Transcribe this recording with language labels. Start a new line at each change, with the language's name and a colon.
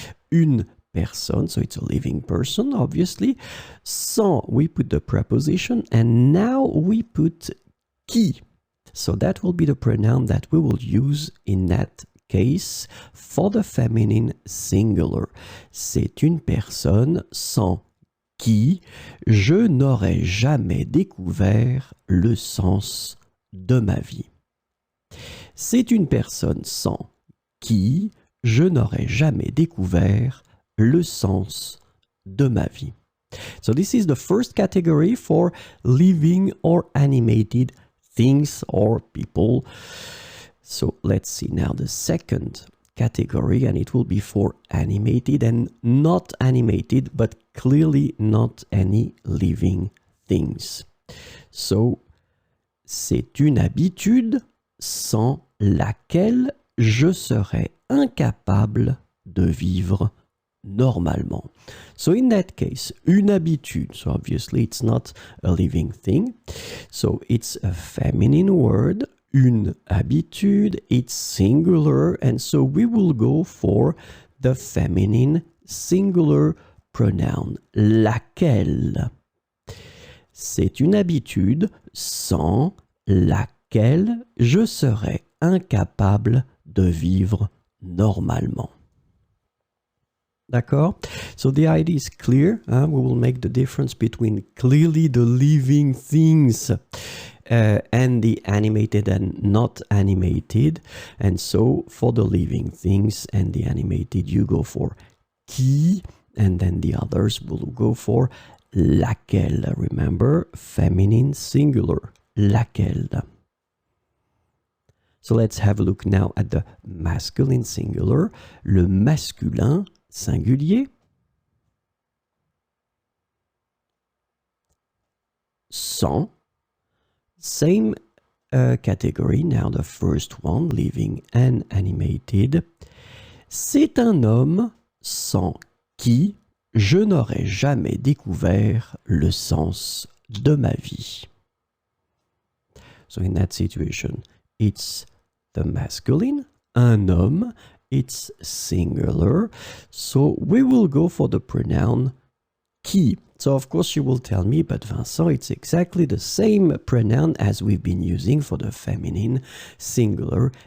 French: Une personne,
English: so it's a living person, obviously. Sans, we put the preposition, and now we put qui. So that will be the pronoun that we will use in that case for the feminine singular.
French: C'est une personne sans qui je n'aurais jamais découvert le sens de ma vie. C'est une personne sans qui je n'aurais jamais découvert le sens de ma vie.
English: So this is the first category for living or animated things or people. So let's see now the second category, and it will be for animated and not animated, but clearly not any living things.
French: So, c'est une habitude sans laquelle je serais incapable de vivre normalement.
English: So in that case,
French: une habitude,
English: so obviously it's not a living thing. So it's a feminine word.
French: Une habitude,
English: it's singular, and so we will go for the feminine singular pronoun, laquelle.
French: C'est une habitude sans laquelle je serais incapable de vivre normalement. D'accord?
English: So the idea is clear. We will make the difference between clearly the living things and the animated and not animated. And so for the living things and the animated, you go for qui, and then the others will go for laquelle. Remember, feminine singular, laquelle. So let's have a look now at the masculine singular,
French: le masculin singulier. Sans.
English: Same category, now the first one, living and animated.
French: C'est un homme sans qui je n'aurais jamais découvert le sens de ma vie.
English: So in that situation, it's the masculine,
French: un homme,
English: it's singular. So we will go for the pronoun qui. So of course you will tell me, but Vincent, it's exactly the same pronoun as we've been using for the feminine singular.